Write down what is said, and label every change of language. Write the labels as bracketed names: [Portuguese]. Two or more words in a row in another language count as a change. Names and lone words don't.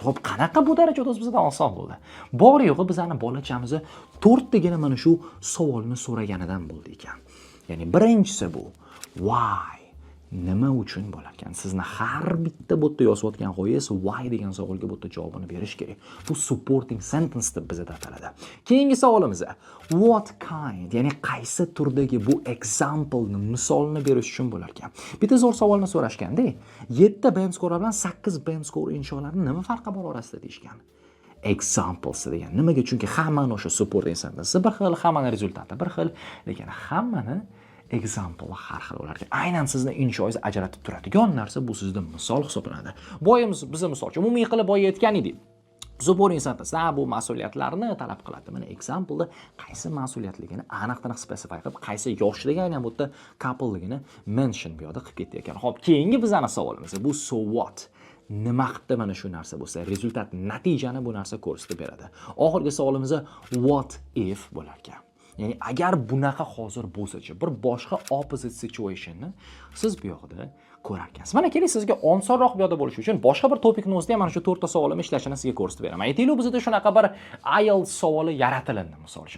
[Uzbek] Xo'p, qanaqa bu darajada bizdan oson bo'ldi? Bor yo'g'i bizani bolachamizni 4 tagina mana shu savolni so'raganidan bo'ldi ekan. Ya'ni birinchisi bu why? Nima uchun bo'lar ekan? Sizni har bitta bu yerda yozayotgan g'oyangiz why degan savolga bu yerda javobini berish kerak. Bu [English] supporting sentence [Uzbek] deb bizda ataladi. Keyingi savolimiz [English] what kind, [Uzbek] ya'ni qaysi turdagi bu example'ni misolni berish uchun bo'lar ekan. Bitta zo'r savolni so'rashganda, 7 [English] band score [Uzbek] bilan 8 [English] band score [Uzbek] insholarning nima farqi bor orasida deyishgan. Examples degan. Nimaga? Chunki hammani o'sha [English] supporting sentence [Uzbek] bir xil, hammani rezultati bir xil, lekin hammani example har xil bo'lar ekan. Aynan sizni inshoingizni ajratib turadigan narsa bu sizda misol hisoblanadi. Boyamiz biz misol uchun umumiy qilib boya aytgan edik. [English] Supporting sentence [Uzbek] bu mas'uliyatlarni talab qiladi. Mana example-da qaysi mas'uliyatligini aniq-taniq specify qilib, qaysi yoshligini aynan bu yerda coupleligini mention bu yoqda qilib ketdi ekan. Xo'p, keyingi bizning savolimiz bu [English] so what? [Uzbek] Nima qildi mana shu narsa bo'lsa, rezultat, natijani bu narsa ko'rsatib beradi. Oxirgi savolimiz [English] what if [Uzbek] bo'lar ekan. Ya'ni agar bunaqa hozir bo'lsa-chi, bir boshqa [English] opposite situationni [Uzbek] siz bu yoqda ko'rar ekansiz. Mana keling sizga osonroq bu yoqda bo'lishi uchun boshqa bir topikni o'zida ham mana shu 4 ta savolim ishlashini sizga ko'rsatib beraman. Aytaylik, bizda shunaqa bir IELTS savoli yaratilindi, misol uchun.